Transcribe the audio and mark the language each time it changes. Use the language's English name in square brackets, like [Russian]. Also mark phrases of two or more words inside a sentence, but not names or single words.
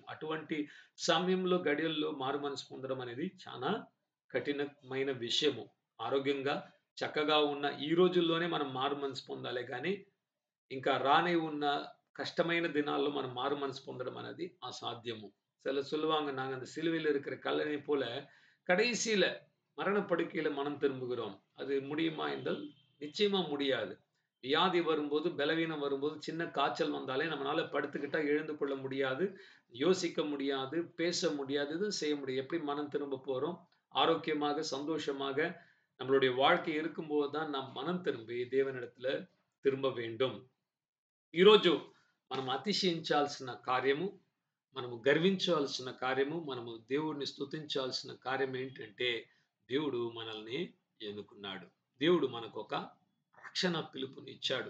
[Telugu] అటువంటి సమయంలో గడియల్లో మారు మనసు పొందడం అనేది చాలా కఠినమైన విషయము. ఆరోగ్యంగా చక్కగా ఉన్న ఈ రోజుల్లోనే మనం మారు మనసు పొందాలే గానీ, ఇంకా రానే ఉన్న కష్టమైన దినాల్లో మనం మారు మనసు పొందడం అనేది అసాధ్యము. [Tamil] சொல்லுவாங்க, நாங்க அந்த சிலுவையில இருக்கிற கல்லனை போல கடைசியில மரண படுக்கையில மனம் திரும்புகிறோம். அது முடியுமா என்றால் நிச்சயமா முடியாது. வியாதி வரும்போது, பலவீனம் வரும்போது, சின்ன காய்ச்சல் வந்தாலே நம்மளால படுத்துக்கிட்டா எழுந்து கொள்ள முடியாது, யோசிக்க முடியாது, பேச முடியாது, எதுவும் செய்ய முடியாது. எப்படி மனம் திரும்ப போறோம்? ஆரோக்கியமாக, சந்தோஷமாக நம்மளுடைய வாழ்க்கை இருக்கும்போது தான் நாம் மனம் திரும்பி దేవునిடத்துல తిరుம்ப வேண்டும். [Telugu] ఈరోజు మనం అతిశయించాల్సిన కార్యము, మనము గర్వించాల్సిన కార్యము, మనము దేవుడిని స్తుతించాల్సిన కార్యం ఏంటంటే దేవుడు మనల్ని ఎన్నుకున్నాడు. దేవుడు మనకొక రక్షణ పిలుపునిచ్చాడు.